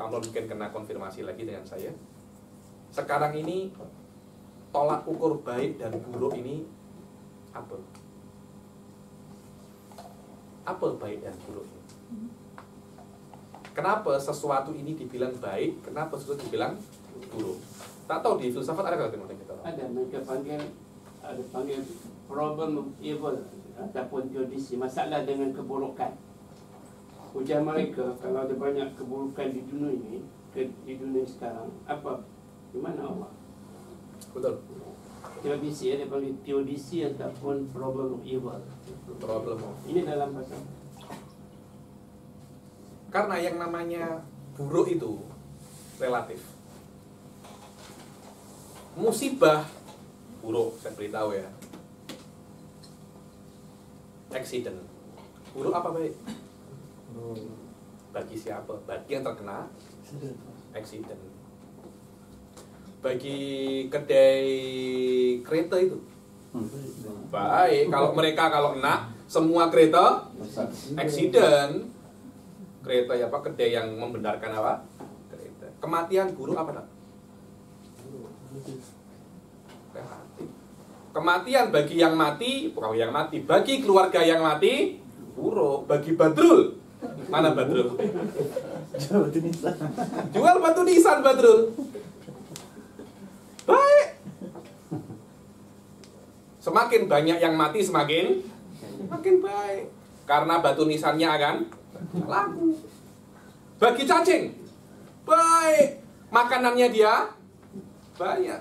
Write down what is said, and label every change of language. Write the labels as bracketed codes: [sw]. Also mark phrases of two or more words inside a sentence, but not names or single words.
[ms] Amrul mungkin kena konfirmasi lagi dengan saya. Sekarang ini tolak ukur baik dan buruk ini apa? Apa baik dan buruk? Kenapa sesuatu ini dibilang baik? Kenapa sesuatu dibilang buruk? Tak tahu di filsafat ada kata kita. Ada, mereka panggil [en] problem of evil [ms] ataupun teodisi, masalah dengan keburukan. Ujian mereka, kalau ada banyak keburukan di dunia ini, di dunia sekarang, apa? Di mana Allah? Betul. teodisi, dia panggil teodisi ataupun [en] problem of evil. [ms] Problem. Ini dalam bahasa. Karena yang namanya buruk itu relatif. Musibah buruk, saya beritahu ya. Accident. Buruk apa baik? Bagi siapa? Bagi yang terkena accident. Bagi kedai kereta itu baik. Kalau mereka kalau kena semua kereta accident. Kereta ya apa? Kedai yang membenarkan apa? Kereta. Kematian buruk apa tak? Relatif. Kematian bagi yang mati, bukan yang mati, bagi keluarga yang mati buruk. Bagi Badrul, mana Badrul? Jual batu nisan Badrul. Baik. Semakin banyak yang mati semakin baik. Karena batu nisannya akan laku. Bagi cacing, baik. Makanannya dia banyak.